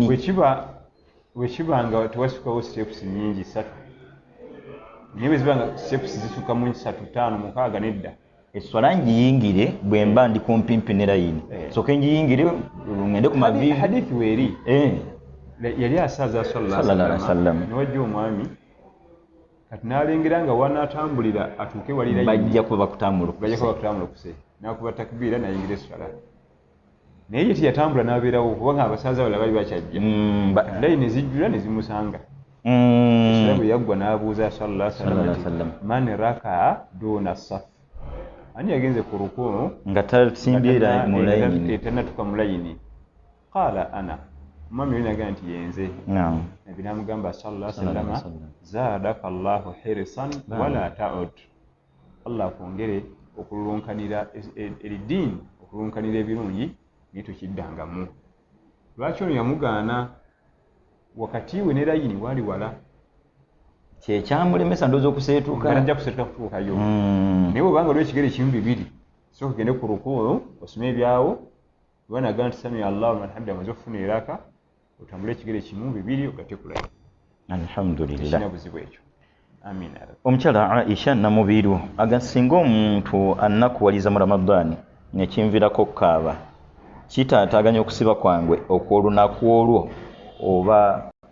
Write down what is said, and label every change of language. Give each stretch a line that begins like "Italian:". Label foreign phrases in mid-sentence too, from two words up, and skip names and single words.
Ganda: bwekiba nga tewasukkawo steps nyingi 3 naye bwe ziba nga steps zisukka mu 3 5 6 nedda eswala ngiyingire bwe mba ndi kumpimpi ne layini soke ngiyingire ngende ku mavivi hadithi weeri yali asaaza
Arabic: صلى الله عليه وسلم
Ganda: niwajja omwami kati n'alengera nga wanaatambulira atuuke wali layini bajja kuba bakutambula okuse n'akuba takbiira n'ayingira eswala naye ye teyatambula n'abeerawo kubanga abasaaza bala bali bakyajja layini zijjula ne zimusanga eswala bwe yaggwa n'abuuza
Arabic: صلى الله عليه وسلم من ركع دون الصف
Ganda: ani yagenze ku rukuu nga tasimbye mu layini tannatuka mu layini
Arabic: قال أنا
Ganda: omwami oli nagaa nti yenze nabi namugamba
Arabic: صلى الله عليه وسلم زادك الله حرصا ولا تعد
Ganda: allah akwongere okululunkanira eridiini okululunkanira ebirungi naye tokiddangamu lwaki ono yamugaana wakati we ne layini wali wala kye kyamulemesa ndowooza okuseetuuka ng'ajja kuseetuka kutuukayo naye bw'obanga oliwo ekigere kimu bibiri sooka ogende ku rukuu osome ebyawo bwanaga nti
Arabic: سمع الله لمن حمده
Ganda: amaze okufuna eraka otambule ekigere kimu bibiri ogatte kulayo alhamdulillah tekirina buzibu ekyo amina omukyala Aisha Namubiru agasinga omuntu annakuwaliza mu Ramadani nekinvirako okukaaba kitaataaganya okusiba kwangwe okw'olunaku olwo oba